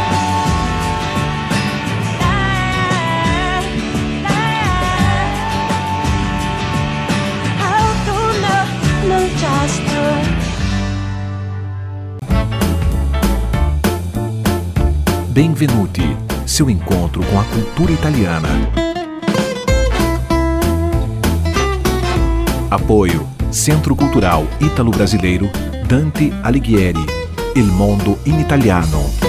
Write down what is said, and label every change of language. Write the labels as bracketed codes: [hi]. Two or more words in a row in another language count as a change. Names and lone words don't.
[it] Autunno, dolciastro. Benvenuti, [pt] seu encontro com a cultura italiana. Apoio Centro Cultural Ítalo-Brasileiro Dante Alighieri, Il Mondo in Italiano.